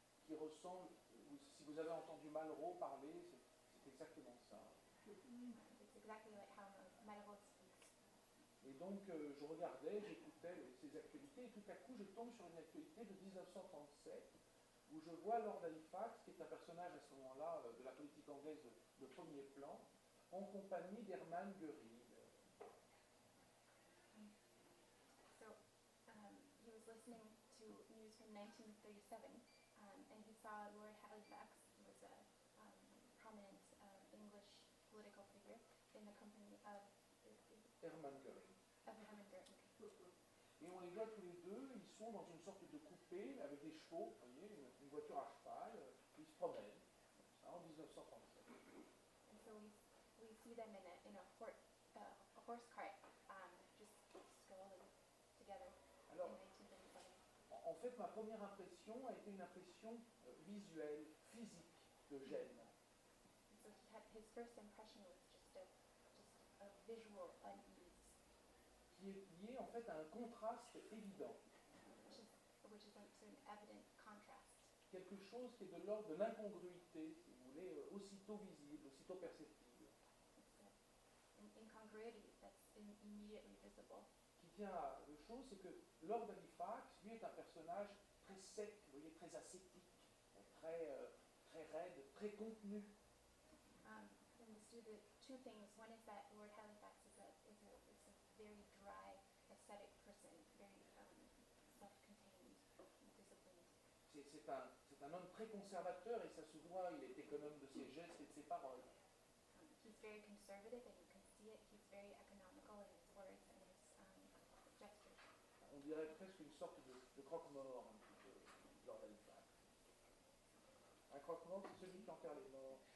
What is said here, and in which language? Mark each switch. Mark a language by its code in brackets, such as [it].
[fr] qui ressemble, si vous avez entendu Malraux parler, c'est exactement ça. [en] It's exactly like how Malraux speaks. [fr] Et donc je regardais, j'écoutais ces actualités, et tout à coup je tombe sur une actualité de 1937, où je vois Lord Halifax, qui est un personnage à ce moment-là de la politique anglaise de premier plan, en compagnie d'Hermann Göring. [en] So he was listening to news from 1937, and he saw Lord Halifax, who was a prominent English political figure, in the company of Hermann Göring. Hermann Göring. [fr] Et on les voit tous les deux, ils sont dans une sorte de coupé avec des chevaux, vous voyez, une voiture à cheval, ils se promènent, ça, en 1937. [en] And so we see them in a horse cart, just strolling together [fr] Alors, [en] in 1937. [fr] en fait, ma première impression a été une impression visuelle, physique de gêne. [en] So his first impression was just a visual unease, [fr] Qui est lié en fait à un contraste évident, [en] which is to an evident contrast. [fr] quelque chose qui est de l'ordre de l'incongruité, si vous voulez, aussitôt visible, aussitôt perceptible, [en] It's an incongruity that's immediately visible. [fr] qui tient à deux choses, c'est que Lord Halifax, lui, est un personnage très sec, vous voyez, très ascétique, très raide, très contenu. [en] And the two things. One is that Lord Halifax is a very dry, ascetic person, very self-contained, disciplined. [fr] C'est un homme très conservateur et ça se voit, il est économe de ses gestes et de ses paroles. [en] He's very conservative, and you can see it. He's very economical in his words and his gestures. [fr] On dirait presque une sorte de croque-mort, un petit peu, Lord Halifax. Un croque-mort, c'est celui qui enterre les morts.